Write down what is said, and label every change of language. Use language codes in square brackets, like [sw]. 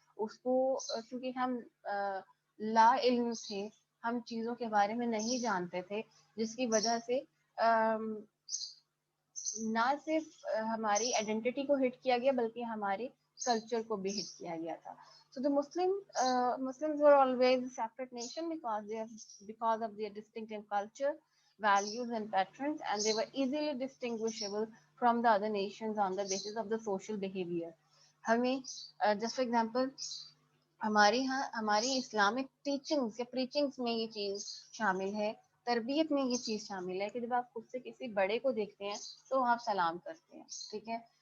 [ur] اس کو کیونکہ ہم لا علم تھے, ہم چیزوں کے بارے میں نہیں جانتے تھے, جس کی وجہ سے نہ صرف ہماری آئیڈینٹی کو ہٹ کیا گیا بلکہ ہمارے کلچر کو بھی ہٹ کیا گیا تھا. [en] So the Muslims were always a separate nation because of their distinctive culture, values and patterns, and they were easily distinguishable from the other nations on the basis of the social behavior. [ur] ہمیں [en] just for example [ur] ہماری Islamic teachings یا پریچنگس میں یہ چیز شامل ہے, تربیت میں یہ چیز شامل ہے کہ جب آپ خود سے کسی بڑے کو دیکھتے ہیں تو آپ سلام کرتے ہیں. ٹھیک ہے.